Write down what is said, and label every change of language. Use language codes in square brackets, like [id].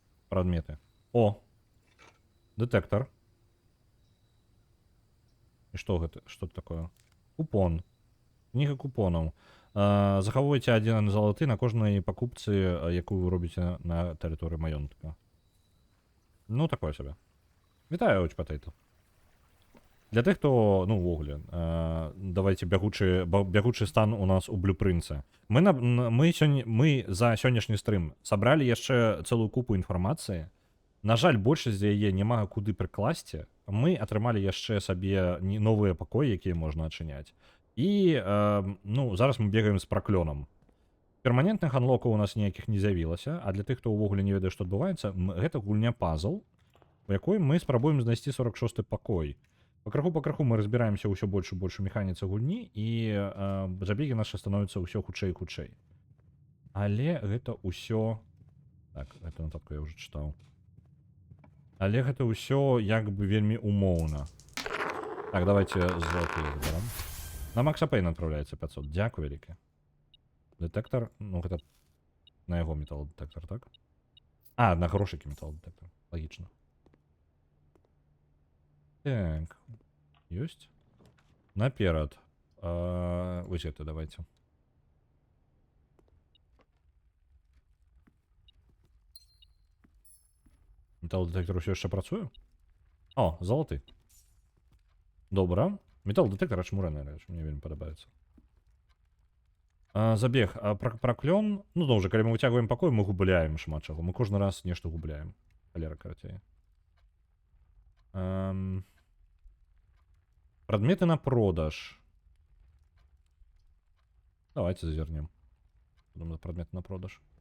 [be] Прадметы. О! Дэтэктар. І што гэта? Што [ru] это такое? [be] Купон. Кніга купонаў. Захавуйце 1 залаты на кожнай пакупцы, якую вы робіце на тэрыторыі маёнтка. Ну, такое сабе. Вітаю, Оуч Патэйто. Для тых, хто, ну, увогуле, давайте бягучы стан у нас у блюпрынце. Мы за сённяшні стрым сабралі яшчэ цэлую купу інфармацыі. На жаль, большасць з яе няма куды прыкласці. Мы атрымалі яшчэ сабе новыя пакоі, якія можна адчыняць. І, ну, зараз мы бегаем з праклёнам. Перманентных анлокаў у нас ніякіх не з'явілася, а для тых, хто ўвогуле не ведае, што адбываецца, гэта гульня пазл, у якой мы спрабуем знайсці 46-й пакой. Па краху мы разбіраемся ўсё больш і больш у механіцы гульні, і забегі нашы становяцца ўсё хутчэй і хутчэй. Але гэта ўсё... Так, гэта нататку я ўжо чытаў. Але гэта ўсё як бы вельмі умоўна. [ru] Так, давайте золотые заберем. На Макса Пейна отправляется 500. [be] Дякую вялікі. Детектор, ну гэта на яго металлодетектор, так? На грошыкі металлодетектор. Логічна. Так. Ёсць? Наперад. Вось гэта давайте. Металлодетектор ўсё яшчэ працуе? О, залаты. Добра. Металлодетектор ачмураны рэч, мне вельмі падабаецца. Забег. Праклён. Ну, зноў жа, калі мы выцягваем пакой, мы губляем шмат чаго. Мы кожны раз нешта губляем. Халера карацей. Прадметы на продаж. Давайте зазірнем. Думаю, прадметы на продаж.